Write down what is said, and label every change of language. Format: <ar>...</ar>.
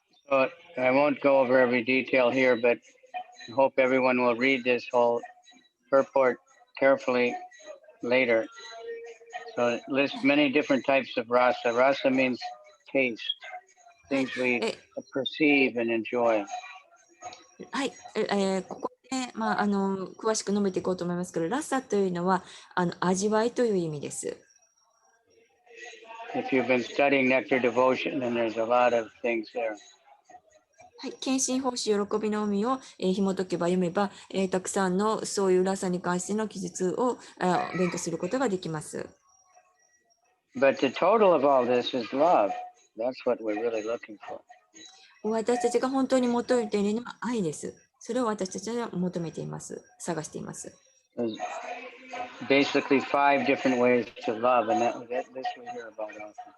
<en>So I won't go over every detail here, but I hope everyone will read this whole purport carefully later. So it lists many different types of rasa. Rasa means taste, things we perceive and enjoy.</en> <ja>はい、ここで、詳しく述べていこうと思いますけど、ラサというのは味わいという意味です。</ja> <en>If you've been studying nectar devotion, then there's a lot of things there.</en> <ja>はい、献身奉仕喜びの海を、紐解けば読めば、たくさんのそういうラサに関しての記述を勉強することができます。</ja> <en>But the total of all this is love. That's what we're really looking for.</en> <ja>私たちが本当に求めているのは愛です。それを私たちは求めています。探しています。</ja> <en>There's basically 5 different ways to love, and this we hear about often.</en>